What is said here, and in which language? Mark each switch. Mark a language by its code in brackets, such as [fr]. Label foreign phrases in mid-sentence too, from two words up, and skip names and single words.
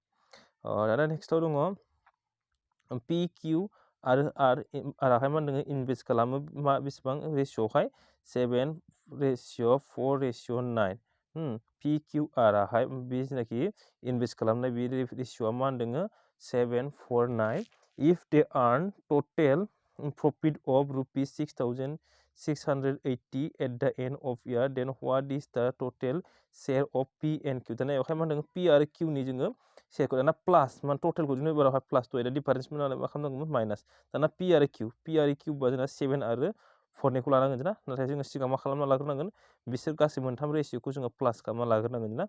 [brx] दाना नेक्स्टआव दङ पि किउ आरो आरआहाय मा होनदों इनभेस्ट खालामो मा बेसेबां रेशिअआवहाय 7:4:9 पि किउ आरआहाय बे जेनाखि इनभेस्ट खालामनाय बे रेशिअआ मा होनदों 7:4:9 [en] if they earn total profit of ₹6,680 at the end of year then what is the total share of P and Q. [brx] दाना बेवहाय मा होनदों पि आरो किउनि जोङो शेयरखौ दाना प्लास मान टटेलखौ जोङो एबारावहाय [en] plus the difference [brx] मोननानै मा खालामनांगौमोन माइनास। दाना पि आरो किउ बा जोंना 7 आरो 4निखौ लानांगोन ना। नाथाय जोङो सिगां मा खालामना लाग्रोनांगोन बिसोर गासै मोनथाम रेशिअखौ जोङो प्लास खालामना लाग्रोनांगोन ना।